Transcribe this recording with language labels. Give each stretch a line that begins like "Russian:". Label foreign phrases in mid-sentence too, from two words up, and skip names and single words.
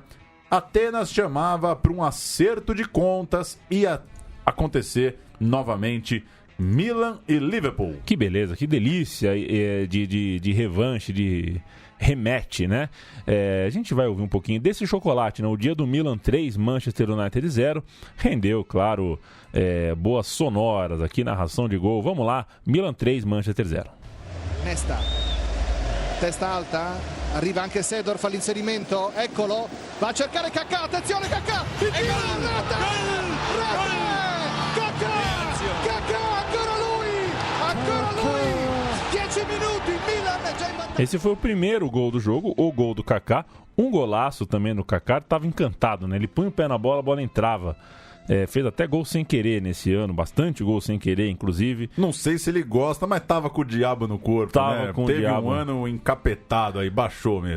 Portuguese: Atenas chamava para um acerto de contas, ia acontecer novamente Milan e Liverpool. Que beleza, que delícia de revanche, de rematch, né? A gente vai ouvir um pouquinho desse chocolate, né? O dia do Milan 3, Manchester United 0. Rendeu, claro, boas sonoras aqui, narração de gol. Vamos lá, Milan 3, Manchester 0.
Italian: Nesta, testa alta, arriva anche Seedorf all'inserimento, eccolo, va a cercare Kaká, attenzione Kaká, il tiro in rete! Kaká, ancora lui, 10 minuti, Milan è già in vantaggio.
Portuguese: Esse foi o primeiro gol do jogo, o gol do Kaká, um golaço também no Kaká, estava encantado, né? Ele punha o pé na bola, a bola entrava. Fez até gol sem querer nesse ano, bastante gol sem querer, inclusive. Não sei se ele gosta, mas tava com o diabo no corpo, tava né? Com Teve o diabo. Um ano encapetado aí, baixou mesmo.